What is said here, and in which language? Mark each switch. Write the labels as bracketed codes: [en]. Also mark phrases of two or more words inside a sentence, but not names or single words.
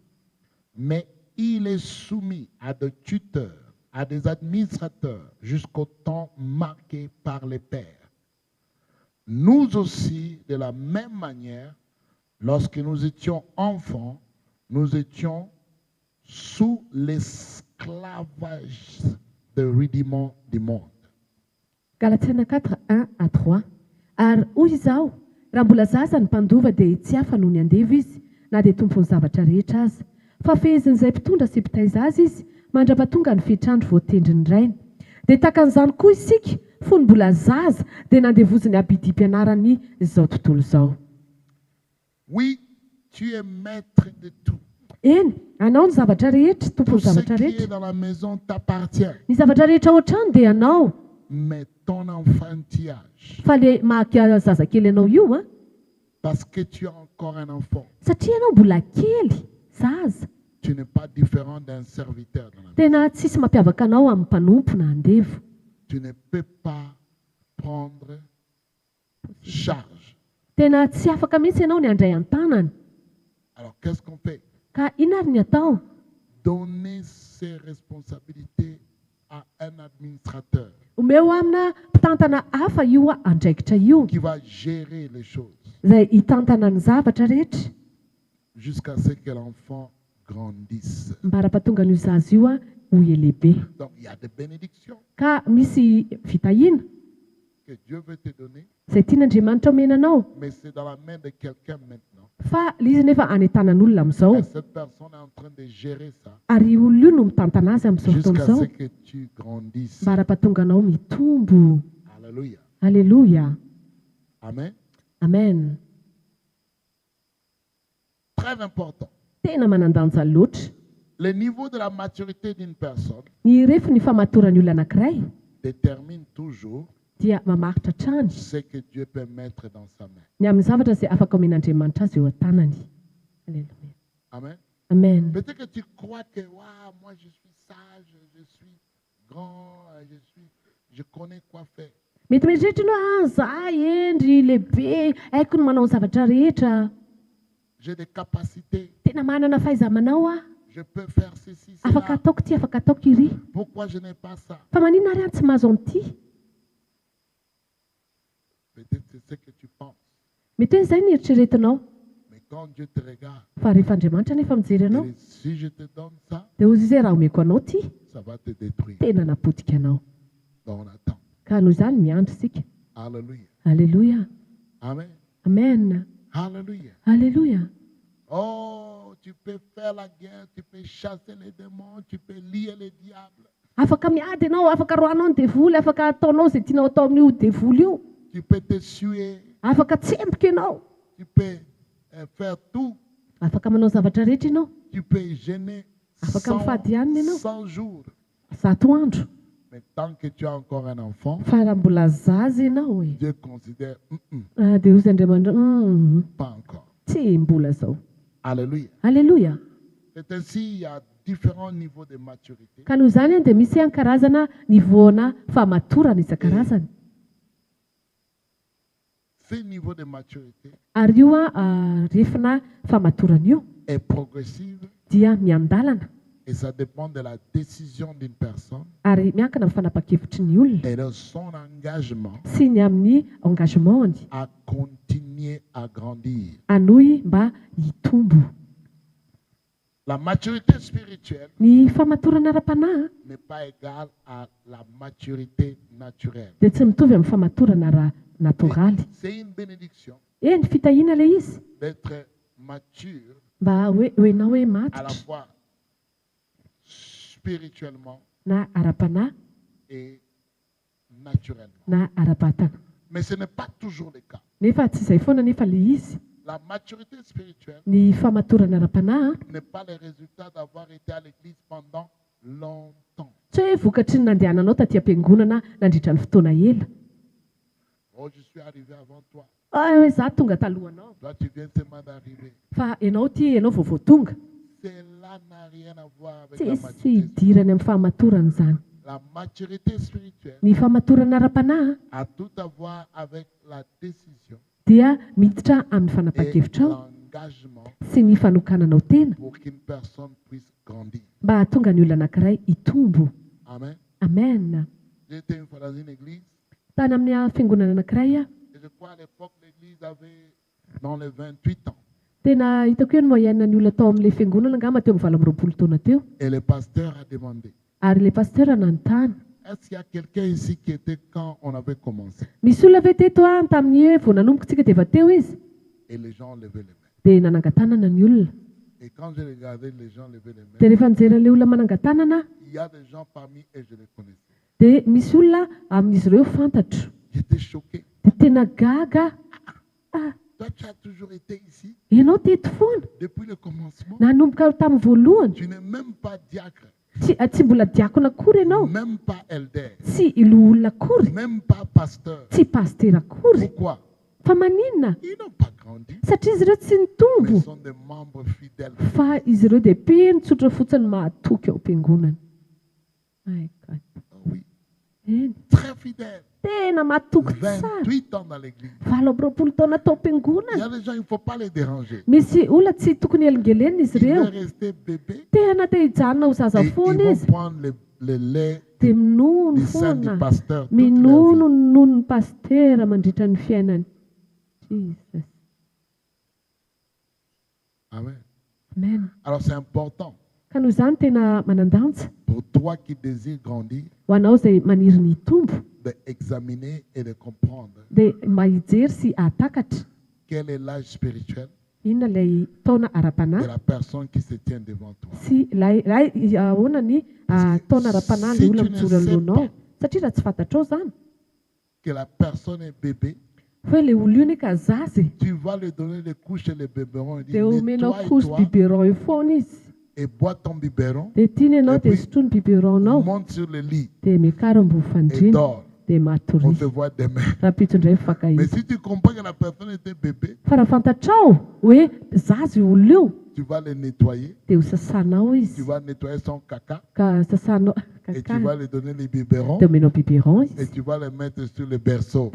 [fr] Mais il est soumis à des tuteurs, à des administrateurs, jusqu'au temps marqué par les pères. Nous aussi, de la même manière, lorsque nous étions enfants, nous étions sous l'esclavage de rudiment du monde. Galatiana 4, 1 à 3. [mg] Ary hoy izao, raha mbola zaza ny mpandova dia tsy hafa noho ny andeva izy, na dia tompony zavatra rehetra aza. Fa fehezin'izay mpitondra sy mpitaiza azy izy, mandrapatonga ny fehitrandro voatendry ny rainy. Dia takan'izany koa isika, fony mbola zaza dia nandevoziny abidi-pianarany izao tontolo izao. [fr] Oui, tu es maître de tout. [mg] Eny, anao ny zavatra rehetra, tompony [fr] Tout ce [mg] zavatra [fr] qui est [mg] rehetra. [fr] dans la maison t'appartient. [mg] Ny zavatra rehetra ao an-trano dia anao. [fr] Mais ton enfantillage, [mg] Fa le mahaky zazakely ianao io [fr] Parce que tu es encore un enfant. [mg] Satria ianao mbola kely zaza. [fr] Tu n'es pas différent d'un serviteur dans la vie. [mg] Tena tsisy mampiavaka anao amin'ny mpanompo na andevo. [fr] Tu ne peux pas prendre charge. [mg] Tena tsy afaka mihitsy ianao ny andray an-tanany. [fr] Alors qu'est-ce qu'on fait? [mg] Ka inona ary ny atao? [fr] Donner ses responsabilités à un administrateur [mg] Omeo amina mpitantana hafa io andraikitra io. [fr] qui va gérer les choses [mg] Izay hitantana ny zavatra rehetra. [fr] jusqu'à ce que l'enfant grandisse. [mg] Mbara-pahatonga an'io zaza io ho lehibe. [fr] Donc il y a des bénédictions [mg] Ka misy vitahina [fr] que Dieu veut te donner, [mg] izay tian'Andriamanitra omena anao. [fr] mais c'est dans la main de quelqu'un maintenant. [mg] Fa ilay izy nefa any an-tanan'olona amin'izao. [fr] Et cette personne est en train de gérer ça [mg] Ary olona io no mitantana azy amin'izao [fr] jusqu'à [mg] fotoana [fr] ce [mg] izao. [fr] que tu grandisses. [mg] Mbara-pahatonga anao mitombo. [fr] Alléluia. [mg] Alléluia. [fr] Amen. [mg] Amen. [fr] Très important. [mg] Tena manan-danja loatra. [fr] Le niveau de la maturité d'une personne [mg] Ny refiny famatoran'ny olona anankiray [fr] détermine toujours [mg] dia mamaritra trany [fr] ce que Dieu peut mettre dans sa main. [mg] ny amin'ny zavatra izay afaka omen'Andriamanitra azy eo an-tanany. [fr] Alléluia. [mg] Amen. Amen. [fr] Peut-être que tu crois que moi je suis sage, je suis grand, je connais quoi faire. [mg] Mety mieritreritra ianao za endry lehibe haiko ny manao ny zavatra rehetra. [fr] J'ai des capacités, [mg] Tena manana fahaiza-manao [fr] je peux faire ceci, [mg] afaka [fr] cela. [mg] ataoko ty afaka ataoko iry. [fr] Pourquoi je n'ai pas ça? [mg] Fa maninona ary any tsy mahazo an'ity? [fr] Peut-être c'est ce que tu penses. [mg] Mety hoe izay ny eritreretinao. [fr] Mais quand Dieu te regarde, [mg] Fa rehefa Andriamanitra nefa mijery [fr] il [mg] anao [fr] dit, si je te donne ça, [mg] dia ozy izay raha omeko anao ty [fr] ça va te détruire. [mg] tena napotika anao. [fr] Donc on attend. [mg] Ka noho izany miandry isika. [fr] Alléluia. [mg] Alléluia. [fr] Amen. [mg] Amen. [fr] Alléluia. [mg] Alléluia. [fr] Oh, tu peux faire la guerre, tu peux chasser les démons, tu peux lier les diables. [mg] Afaka miady ianao, afaka roanao ny devoly, afaka ataonao izay tianao atao amin'io devoly io. [fr] Tu peux te suer, [mg] Afaka tsemboka ianao. [fr] tu peux faire tout. [mg] Afaka manao zavatra rehetra ianao. [fr] Tu peux gêner [mg] Afaka mifady ihany ianao. [fr] 100 jours. [mg] 100 andro. [fr] Mais tant que tu as encore un enfant, [mg] Fa raha mbola zaza ianao [fr] Dieu considère, [mg] dia ozy Andriamanitra [fr] pas encore. [mg] tsy mbola zao. [fr] Alléluia. [mg] Alléluia. [fr] C'est ainsi, il y a différents niveaux de maturité. [mg] Ka noho izany dia misy karazana nivoana famatorana isan-karazany. [fr] Ce niveau de maturité [mg] Ary io refina famatorana io [fr] est progressive [mg] dia miandalana. [fr] et ça dépend de la décision d'une personne [mg] Ary miankina amin'ny fanapa-kevitry ny olona [fr] et de son engagement [mg] sy ny amin'ny engagementny [fr] à continuer à grandir. [mg] anohy mba hitombo. [fr] La maturité spirituelle [mg] Ny famatorana ara-panahy [fr] n'est pas égale à la maturité naturelle. [mg] dia tsy mitovy amin'ny famatorana ara-natoraly. [fr] C'est une bénédiction [mg] Ny fitahiana ilay izy [fr] d'être mature [mg] mba hoenao hoe [fr] à la [mg] matitra [fr] fois spirituellement [mg] na ara-panahy [fr] et naturellement. [mg] na ara-batana. [fr] Mais ce n'est pas toujours le cas. [mg] Nefa tsy izay foana nefa ilay izy. [fr] La maturité spirituelle [mg] Ny famatorana ara-panahy [fr] n'est pas le résultat d'avoir été à l'église pendant longtemps. [mg] tsy hoe vokatry ny nandehananao taty am-piangonana nandritra ny fotoana ela. [fr] Oh, je suis arrivé avant toi. [mg] Hoe za tonga talohanao. [fr] Toi, tu viens seulement d'arriver. [mg] Fa ianao ty ianao vao tonga. [fr] Cela n'a rien à voir avec [mg] Tsy [fr] la [mg] misy [fr] maturité. [mg] hidirany amin'ny famatorana izany. [fr] La maturité spirituelle [mg] Ny famatorana ara-panahy [fr] a tout à voir avec la décision [mg] dia miditra amin'ny [fr] et [mg] fanapa-kevitra ao [fr] l'engagement [mg] sy ny fanokananao tena [fr] pour qu'une personne puisse grandir. [mg] mba hahatonga ny olona anankiray hitombo. [fr] Amen. [mg] Amen. [fr] J'étais une fois dans une église [mg] Tany amin'ny fiangonana anankiray [fr] et je crois à l'époque l'église avait dans les 28 ans. [mg] tena hitako hoe ny moyenne ny olona tao amin'ilay fiangonana angamba teo amin'ny 20 taona teo. [fr] Et le pasteur a demandé, [mg] Ary ilay pasteur nanontany. [fr] est-ce qu'il y a quelqu'un ici qui était quand on avait commencé? [mg] Misy olona ve teto tamin'ny hoe vao nanombokontsika dia efa teo izy [fr] Et les gens levaient les mains. [mg] dia nanangan-tanana ny olona. [fr] Et quand je regardais les gens lever les mains, [mg] Dia rehefa nijery ilay olona manangan-tanana [fr] il y a des gens parmi eux, je les connaissais. [mg] dia misy olona amin'izy ireo fantatro. [fr] J'étais choqué. [mg] Dia tena gaga. [fr] Toi, tu as toujours été ici [mg] Ianao teto foana. [fr] depuis le commencement. [mg] Nanomboka tamin'ny voalohany. [fr] Tu n'es même pas diacre, [mg] Tsy mbola diakona akory ianao. [fr] même pas elder, [mg] Tsy ilo olona akory. [fr] même pas pasteur. [mg] Tsy paster akory. [fr] Pourquoi? [mg] fa maninona [fr] Ils n'ont pas grandi, [mg] satria izy ireo tsy [fr] mais [mg] nitombo [fr] sont des membres fidèles. [mg] fa izy ireo dia mpienitsotra fotsiny mahatoky eo am-piangonana. [en] My God. [fr] Oh oui, [mg] Eny, [fr] très fidèles. [mg] tena mahatoky tsara. [fr] 28 ans dans l'église. [mg] Valo amby roapolo taona tao [fr] Il y [mg] am-piangonana. [fr] a des gens, il ne faut pas les déranger. [mg] Misy olona tsy tokony elingelena izy [fr] Ils [mg] ireo. [fr] veulent rester bébés [mg] Tena te hijanona ho zaza [fr] et ils [mg] foana [fr] vont [mg] izy. [fr] prendre le lait [mg] Dia minono [fr] du sein du [mg] foana. [fr] pasteur toute leur [mg] Minono [fr] vie. [mg] ny nonon'ny pastera mandritra ny fiainany. [fr] Jesus. Amen. [mg] Amen. [fr] Alors c'est important [mg] Ka noho izany tena manandanja [fr] pour toi qui désires grandir [mg] ho anao izay maniry ny tombo [fr] d'examiner et de comprendre [mg] dia mba hijery sy atakatra [fr] quel est l'âge spirituel [mg] inona ilay taona [fr] de [mg] ara-panahy [fr] la personne qui se tient devant toi. [mg] sy ilay ahoana ny taona ara-panahy ilay olona mijoro alohanao. Satria raha tsy fantatrao izany [fr] Que la personne est bébé, [mg] hoe ilay olo io ny ka zazy [fr] tu vas lui donner les couches et les biberons et [mg] dia [fr] dire [mg] omenao kosy [fr] nettoie-toi [mg] biberon io foana izy [fr] et bois ton biberon, [mg] dia tiany ianao [fr] Et [mg] dia [fr] puis, [mg] sotroiny biberonao [fr] monte sur le lit [mg] dia mikaro ambony [fr] et [mg] fandriana [fr] dors. [mg] dia [fr] On [mg] matory [fr] te voit demain. [mg] raha pitondray [fr] Mais [mg] mifankahita. [fr] si tu comprends que la personne était bébé, [mg] Fa raha fantatrao hoe zazy io olo io [fr] tu vas le nettoyer, [mg] dia ho sasanao [fr] tu [mg] izy [fr] vas nettoyer son caca [mg] ka sasanao [fr] et tu vas lui donner les biberons [mg] dia omenao biberon [fr] et [mg] izy [fr] tu vas le mettre sur le berceau.